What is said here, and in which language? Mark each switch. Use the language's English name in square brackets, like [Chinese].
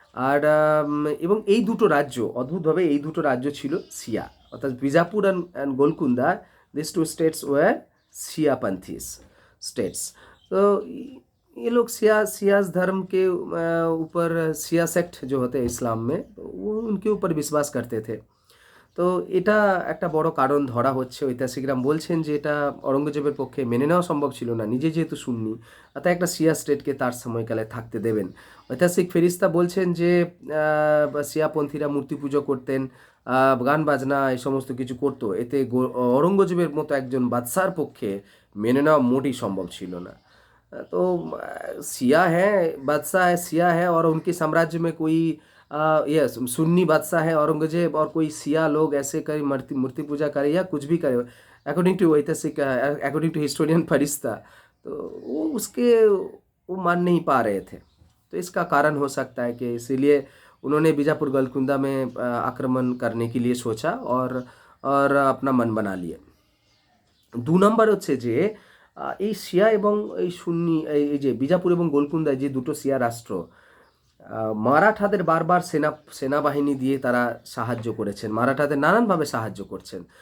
[Bangla] আর এবং এই দুটো রাজ্য, অদ্ভুতভাবে এই দুটো রাজ্য ছিল শিয়া, অর্থাৎ Bijapur and গোলকুন্দা, [English] This two states were Shia পান্থিস। States. [Hindi] तो ये लोग सियास धर्म के ऊपर, सिया सेक्ट जो होते हैं इस्लाम में, तो वो उनके ऊपर विश्वास करते थे। [Bangla] তো এটা একটা বড় কারণ ধরা হচ্ছে। ঐতিহাসিকরা বলছেন যে এটা অরঙ্গজেবের পক্ষে মেনে নেওয়া সম্ভব ছিল না, নিজে যেহেতু সুন্নি, তাই একটা শিয়া স্টেটকে তার সময়কালে থাকতে দেবেন। ঐতিহাসিক ফেরিস্তা বলছেন যে শিয়াপন্থীরা মূর্তি পুজো করতেন, গান বাজনা এই সমস্ত কিছু করতো, এতে অরঙ্গজেবের মতো একজন বাদশার পক্ষে মেনে নেওয়া মোটেই সম্ভব ছিল না। [Hindi] तो सिया है, बादशाह है, सिया है, और उनके साम्राज्य में कोई ये सुन्नी बादशाह है औरंगजेब, और कोई सिया लोग ऐसे करे, मूर्ति मूर्ति पूजा करे या कुछ भी करे, अकॉर्डिंग टू ऐतिहासिक, अकॉर्डिंग टू हिस्टोरियन फरिश्ता, तो वो उसके वो मान नहीं पा रहे थे। तो इसका कारण हो सकता है कि इसीलिए उन्होंने बीजापुर गोलकुंडा में आक्रमण करने के लिए सोचा और अपना मन बना लिए। [Bangla] 2 নম্বর হচ্ছে যে এই শিয়া এবং এই সুন্নি, এই যে বিজাপুর এবং গোলকুন্দায় যে দুটো শিয়া রাষ্ট্র, মারাঠাদের বারবার সেনাবাহিনী দিয়ে তারা সাহায্য করেছেন, মারাঠাদের নানানভাবে সাহায্য করছেন।